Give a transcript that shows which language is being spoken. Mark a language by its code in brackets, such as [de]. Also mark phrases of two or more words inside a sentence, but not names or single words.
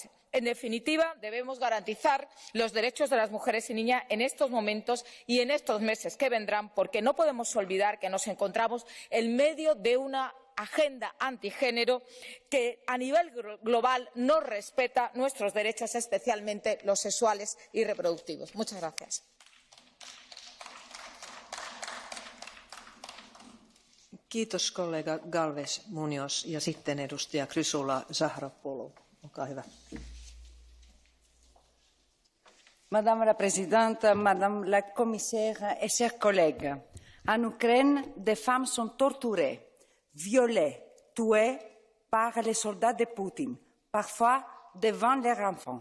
[es] En definitiva, debemos garantizar los derechos de las mujeres y niñas en estos momentos y en estos meses que vendrán, porque no podemos olvidar que nos encontramos en medio de una agenda antigénero que a nivel global no respeta nuestros derechos, especialmente los sexuales y reproductivos. Muchas gracias. [fi] Kiitos kollega Galvez Muñoz ja sitten edustaja Chrysula Zahropoulou. Olkaa hyvä. [fr] Madame la Présidente, Madame la Commissaire et chers collègues, en Ukraine, des femmes sont torturées, violées, tuées par les soldats de Poutine, parfois devant leurs enfants.